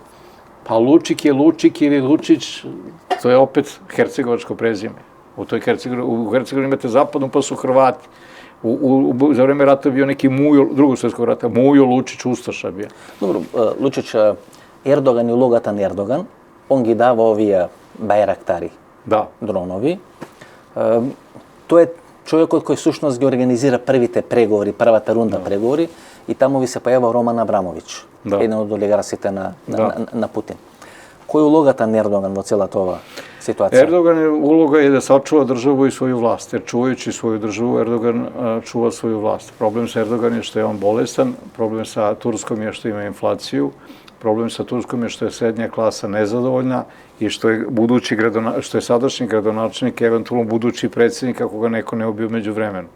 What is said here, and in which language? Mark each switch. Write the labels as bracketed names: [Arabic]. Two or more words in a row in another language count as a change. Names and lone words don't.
[Serbian] Pa Lučik je Lučik ili Lučić, to je opet hercegovačko prezime. U Hercegovini imate zapadnu pa su Hrvati. Za vreme rata bio neki Mujo, drugog svjetskog rata, Mujo Lučić Ustaša bio. [Macedonian] Dobro, Lučić, Erdogan i улогата на Ердоган, он ги дава овие бајрактари, дронови. Тој е човекот кој сушност ги организира првите преговори, првата рунда преговори, и таму ви се појава Роман Абрамович, еден од олигарсите на Путин. Кој е улогата на Ердоган во целата ова ситуација? [Serbian] Erdogan uloga je da sačuva državu i svoju vlast, jer čuvajući svoju državu, Erdogan čuva svoju vlast. Problem sa Erdogan je što je on bolestan, problem sa Turskom je što ima inflaciju, problem sa Turskom je što je srednja klasa nezadovoljna i što je sadašnji gradonačelnik, eventualno budući predsjednik, ako ga neko ne ubio među vremenu.